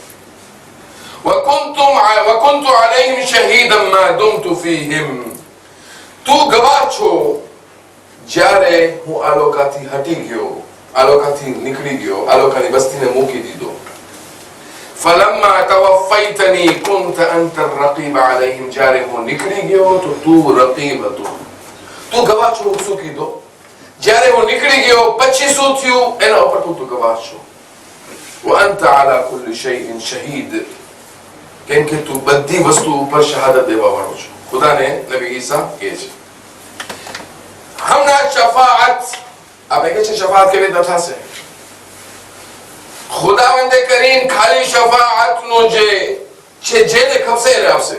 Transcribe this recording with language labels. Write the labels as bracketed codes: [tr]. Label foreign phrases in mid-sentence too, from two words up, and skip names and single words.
[ar] وكنت عليهم شهيدا ما دمت فيهم, [gu] તું ગવાહ છો જ્યારે હું આ લોકાથી હટી ગયો, આ લોકાથી નીકળી ગયો, આ લોકાની બસ્તીને મૂકી દીધો. [ar] فلما توفيتني كنت أنت الرقيب عليهم, [gu] જ્યારે હું નીકળી ગયો તો તું રકીબ હતો. તું ગવાહ છો. શું કીધો? જ્યારે હું નીકળી ગયો પછી શું થયું એના ઉપર તું ગવાહ છો. [ar] وأنت على كل شيء شهيد, [gu] કેમ કે તું બધી વસ્તુ ઉપર શહાદત દેવા વાળો છો. ખુદાને નબી ઈસા કહે છે. હમણાં શફાઅત, આપણે કહે છે શફાઅત કેવી રીતે થશે? ખુદાવંદ કરીમ ખાલી શફાઅતનો જે છે જેને ખપશે એને આપશે.